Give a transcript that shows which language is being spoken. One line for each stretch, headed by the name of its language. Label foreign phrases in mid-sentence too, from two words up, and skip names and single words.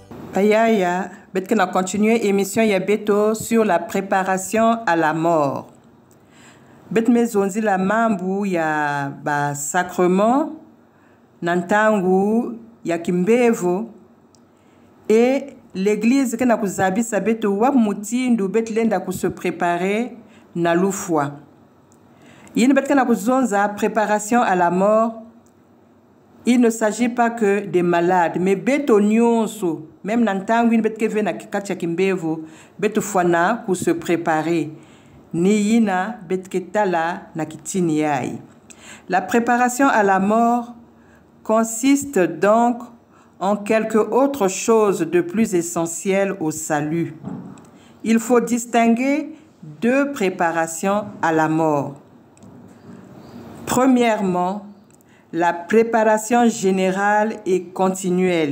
Kongo: Payaya, betke na
French: continuer émission
Kongo: ya beto
French: sur la préparation à la mort.
Kongo: Bet mezonzi la mambu ya ba sacrement nantangu ya kimbevo
French: et l'église que
Kongo: na kuzabisa beto wa mutindu bet lenda ku
French: se préparer
Kongo: na lufwa. Yin bet na kuzonza
French: préparation à la mort. Il ne s'agit pas que des malades, mais
Kongo: beto nyonso,
French: même
Kongo: nantangu in betke vena katia kimbevo, beto fwana
French: pour se préparer.
Kongo: Ni yina betke tala na kitini yai.
French: La préparation à la mort consiste donc en quelque autre chose de plus essentiel au salut. Il faut distinguer deux préparations à la mort. Premièrement, la préparation générale et continuelle.